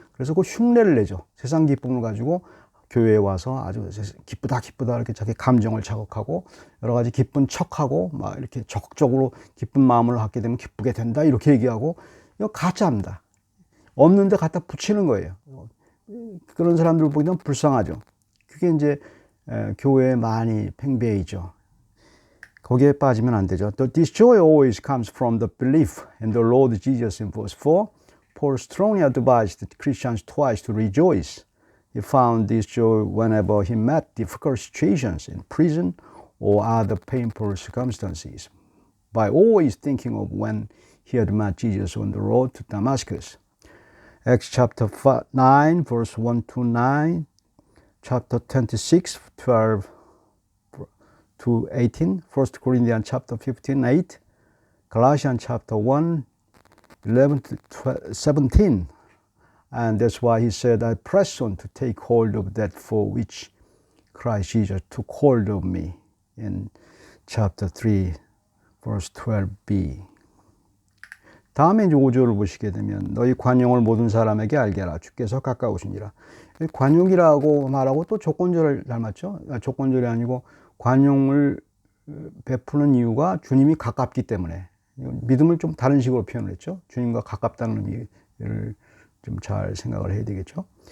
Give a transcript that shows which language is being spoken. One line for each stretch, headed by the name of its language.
Korean: 그래서 그 흉내를 내죠. 세상 기쁨을 가지고 교회에 와서 아주 기쁘다 이렇게 자기 감정을 자극하고 여러 가지 기쁜 척하고 막 이렇게 적극적으로 기쁜 마음을 갖게 되면 기쁘게 된다 이렇게 얘기하고 이거 가짜입니다. 없는데 갖다 붙이는 거예요. 그런 사람들 보기는 불쌍하죠. 그게 이제 교회에 많이 팽배해있죠. 거기에 빠지면 안 되죠.
English: This joy always comes from the belief in the Lord Jesus in verse 4. Paul strongly advised Christians twice to rejoice. He found this joy whenever he met difficult situations in prison or other painful circumstances, by always thinking of when he had met Jesus on the road to Damascus. Acts chapter 9, verse 1 to 9, chapter 26, 12 to 18, 1 Corinthians chapter 15, 8, Galatians chapter 1, 11 to 17. And that's why he said, I press on to take hold of that for which Christ Jesus took hold of me in chapter 3, verse 12b.
Korean: 다음에 이제 5절을 보시게 되면 너희 관용을 모든 사람에게 알게 하라. 주께서 가까우시니라. 관용이라고 말하고 또 조건절을 닮았죠. 조건절이 아니고 관용을 베푸는 이유가 주님이 가깝기 때문에. 믿음을 좀 다른 식으로 표현을 했죠. 주님과 가깝다는 의미를 좀 잘 생각을 해야 되겠죠.